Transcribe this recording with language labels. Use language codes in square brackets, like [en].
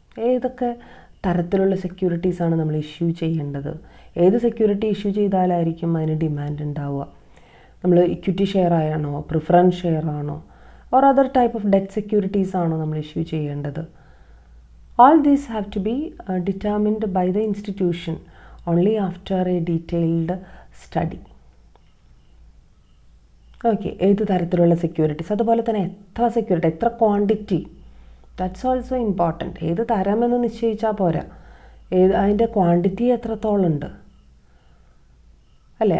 [ml] ഏതൊക്കെ തരത്തിലുള്ള സെക്യൂരിറ്റീസാണ് നമ്മൾ ഇഷ്യൂ ചെയ്യേണ്ടത്, ഏത് സെക്യൂരിറ്റി ഇഷ്യൂ ചെയ്താലായിരിക്കും അതിന് ഡിമാൻഡ് ഉണ്ടാവുക. നമ്മൾ ഇക്വിറ്റി ഷെയർ ആണോ, പ്രിഫറൻസ് ഷെയർ ആണോ, [en] or other type of debt securities [ml] ആണോ നമ്മൾ ഇഷ്യൂ ചെയ്യേണ്ടത്. [en] All these have to be determined by the institution only after a detailed study. [ml] Okay, ഏത് തരത്തിലുള്ള സെക്യൂരിറ്റീസ്, അതുപോലെ തന്നെ എത്ര സെക്യൂരിറ്റി, എത്ര ക്വാണ്ടിറ്റി, [en] That's also important. [ml] ഏത് തരമെന്ന് നിശ്ചയിച്ചാൽ പോരാ, അതിൻ്റെ ക്വാണ്ടിറ്റി എത്രത്തോളം ഉണ്ട് അല്ലേ.